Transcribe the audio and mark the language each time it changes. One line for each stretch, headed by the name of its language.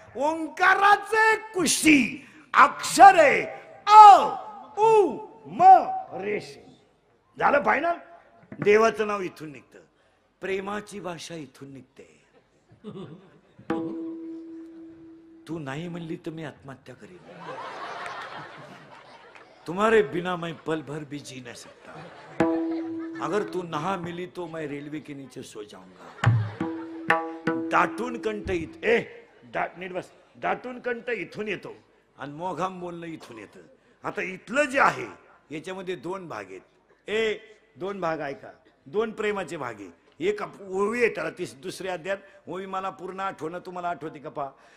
Marathi: ओंकाराचे कुशी अक्षर आहे अ उ म रेश. झालं फायनल. देवाचं नाव इथून निघतं, प्रेमाची भाषा इथून निघते. तू नहीं म्हणली तर मी आत्महत्या करेन.
Hindi: तुम्हारे बिना मैं पल भर भी जी नहीं सकता. अगर तू नहा मिली तो मैं रेलवे के नीचे सो जाऊंगा.
Marathi: दाटून कंठ नीट बस. दाटून कंठ इथून येतो आणि मोघाम बोलणं इथून येतं. आता इथलं जे आहे याच्यामध्ये दोन भाग आहेत. दोन भाग ऐका. दोन प्रेमाचे भाग आहे. एक ओवी आहे त्याला दुसऱ्या अध्यायात ओवी मला पूर्ण आठवणं तुम्हाला आठवते का पहा.